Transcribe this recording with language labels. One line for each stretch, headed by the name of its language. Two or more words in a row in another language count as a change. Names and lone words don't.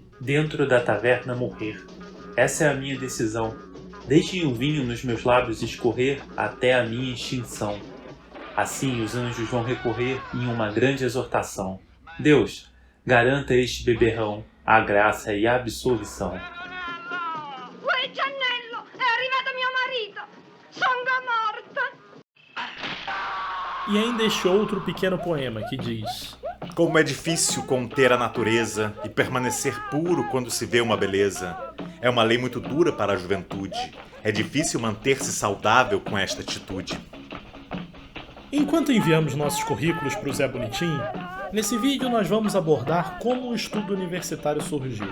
Portuguese: Dentro da taverna morrer. Essa é a minha decisão. Deixem o vinho nos meus lábios escorrer até a minha extinção. Assim os anjos vão recorrer em uma grande exortação. Deus, garanta a este beberrão a graça e a absolvição.
Italian: Uè, Giannello, è arrivato mio marito. Sono morta.
Portuguese: E ainda este outro pequeno poema que diz: como é difícil conter a natureza e permanecer puro quando se vê uma beleza. É uma lei muito dura para a juventude. É difícil manter-se saudável com esta atitude. Enquanto enviamos nossos currículos para o Zé Bonitinho, nesse vídeo nós vamos abordar como o estudo universitário surgiu.